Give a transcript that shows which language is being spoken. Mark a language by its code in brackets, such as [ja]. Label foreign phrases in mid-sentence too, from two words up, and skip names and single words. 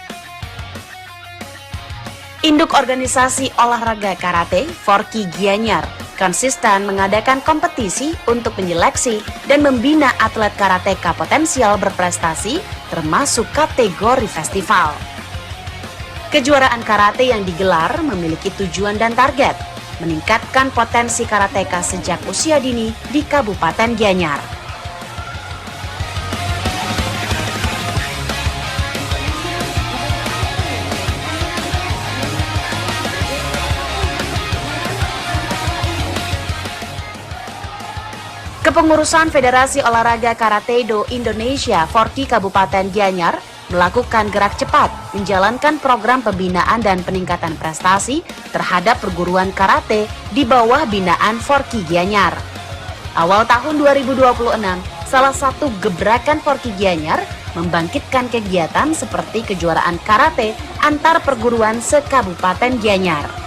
[id] Induk organisasi olahraga karate Forki Gianyar konsisten mengadakan kompetisi untuk menyeleksi dan membina atlet karateka potensial berprestasi termasuk kategori festival. Kejuaraan karate yang digelar memiliki tujuan dan target meningkatkan potensi karateka sejak usia dini di Kabupaten Gianyar. Kepengurusan Federasi Olahraga Karate Do Indonesia Forki Kabupaten Gianyar melakukan gerak cepat menjalankan program pembinaan dan peningkatan prestasi terhadap perguruan karate di bawah binaan Forki Gianyar. Awal tahun 2026, salah satu gebrakan Forki Gianyar membangkitkan kegiatan seperti kejuaraan karate antar perguruan se-Kabupaten Gianyar.